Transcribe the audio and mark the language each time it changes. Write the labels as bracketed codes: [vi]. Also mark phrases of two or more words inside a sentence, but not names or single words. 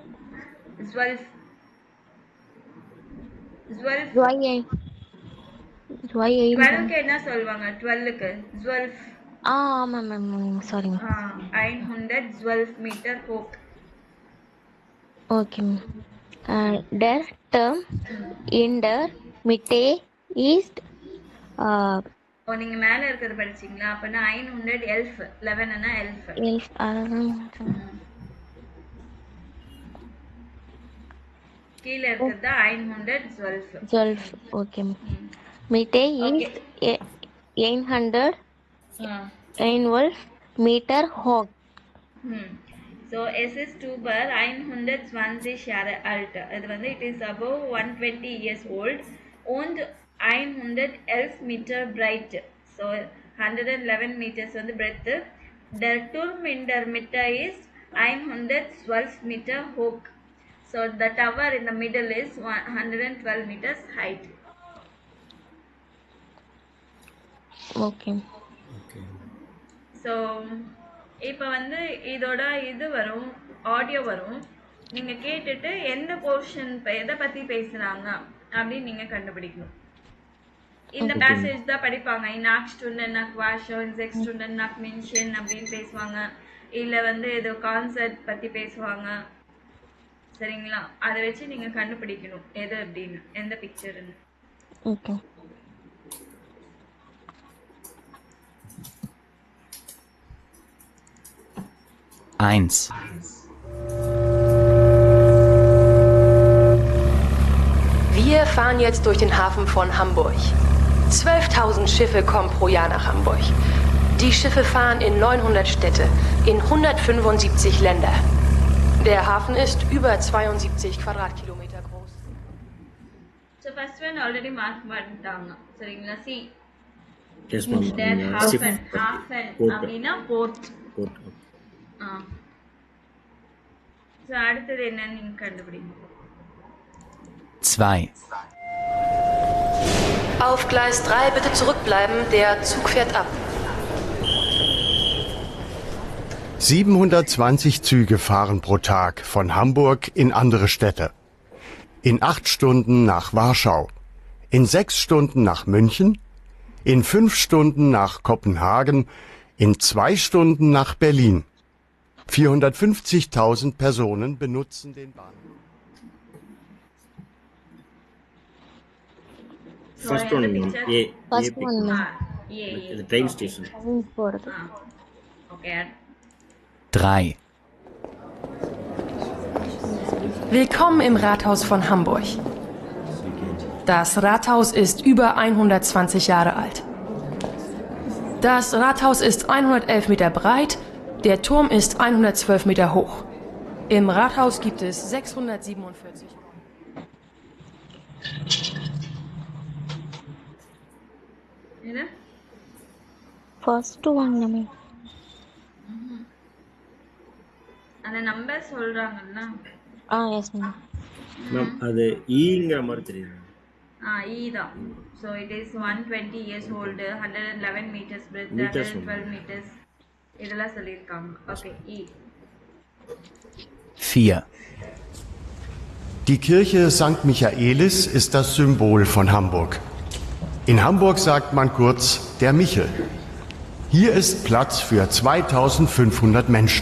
[de] 12. 12. [ta] 12க்கு என்ன சொல்லுவாங்க? 12க்கு 12. ஆமாம் மேம், சாரி மேம். [de] 112 Meter hoch. [ta] ஓகே மேம். [de] Der term in der Mitte ist [ta] ஓ, நீங்க மேல இருக்கிறது படிச்சீங்களா? அப்பனா 111. 11னா elf. 11. கீழ இருக்கிறது 112. 12. ஓகே மேம். [de] Mitte ist 112 Meter hoch. So es ist über 120 Jahre alt. [ta] அது வந்து [en] it is above 120 years old [de] und 111 Meter breit. [en] So 111 meters வந்து breadth. [de] Der Turm in der Mitte ist 112 Meter hoch. [en] So the tower in the middle is 112 meters height. [ta] ஓகே. ஸோ இப்போ வந்து இதோட இது வரும், ஆடியோ வரும். நீங்கள் கேட்டுட்டு எந்த போர்ஷன் எதை பற்றி பேசுகிறாங்க அப்படின்னு நீங்கள் கண்டுபிடிக்கணும். இந்த பேசேஜ் தான் படிப்பாங்க. இன் ஆக் ஸ்டூடெண்ட் நாக் வாஷோ, இன் செக்ஸ் ஸ்டூடெண்ட் நாக் மென்ஷன் அப்படின்னு பேசுவாங்க. இல்லை வந்து ஏதோ கான்செப்ட் பற்றி பேசுவாங்க. சரிங்களா? அதை வச்சு நீங்கள் கண்டுபிடிக்கணும் எது அப்படின்னு, எந்த பிக்சர்னு. ஓகே. [de] Eins. Wir fahren jetzt durch den Hafen von Hamburg. 12.000 Schiffe kommen pro Jahr nach Hamburg. Die Schiffe fahren in 900 Städte, in 175 Länder. Der Hafen ist über 72 Quadratkilometer groß. [en] So first one already mark [ta] பண்ணிட்டாங்க. சரிங்களா? [en] See. Yes, ma'am. That hafen அப்படின்னா port. [ta] So அடுத்தது என்னன்னு நீங்க கண்டுபிடிங்க. [de] 2. Auf Gleis 3 bitte zurückbleiben, der Zug fährt ab. 720 Züge fahren pro Tag von Hamburg in andere Städte. In 8 Stunden nach Warschau, in 6 Stunden nach München, in 5 Stunden nach Kopenhagen, in 2 Stunden nach Berlin. 450.000 Personen benutzen den Bahnhof. [en] First one, ma'am. First one, ma'am. The train station. Okay. [de] 3. Willkommen im Rathaus von Hamburg. Das Rathaus ist über 120 Jahre alt. Das Rathaus ist 111 Meter breit, der Turm ist 112 Meter hoch. Im Rathaus gibt es 647. [ta] என்ன? [en] First one, ma'am. [ta] அந்த நம்பர் சொல்றாங்கல்ல? [en] Yes, ma'am. Ma'am, [ta] அது ஈங்கிற மாதிரி தெரியுது. E தான். [en] So it is 120 years old, 111 meters breadth, 112 meters. [ta] இதெல்லாம் சொல்லியிருக்காங்க. [en] Okay, E. [de] 4. Die Kirche St. Michaelis ist das Symbol von Hamburg. In Hamburg sagt man kurz der Michel. Hier ist Platz für 2500 Menschen.